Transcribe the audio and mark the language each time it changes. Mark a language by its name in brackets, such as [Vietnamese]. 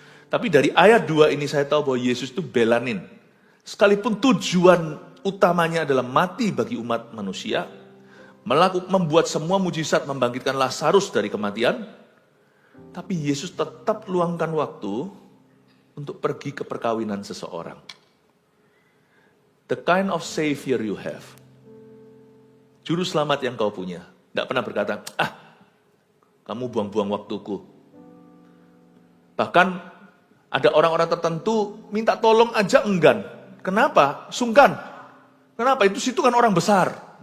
[Indonesian] Tapi dari ayat 2 ini saya tahu bahwa Yesus itu belanin. Sekalipun tujuan utamanya adalah mati bagi umat manusia, membuat semua mujizat, membangkitkan Lazarus dari kematian, tapi Yesus tetap luangkan waktu untuk pergi ke perkawinan seseorang. [English] The kind of savior you have. [Indonesian] Juru selamat yang kau punya. Tidak pernah berkata, kamu buang-buang waktuku. Bahkan ada orang-orang tertentu minta tolong aja enggan. Kenapa? Sungkan. Kenapa? Itu kan orang besar.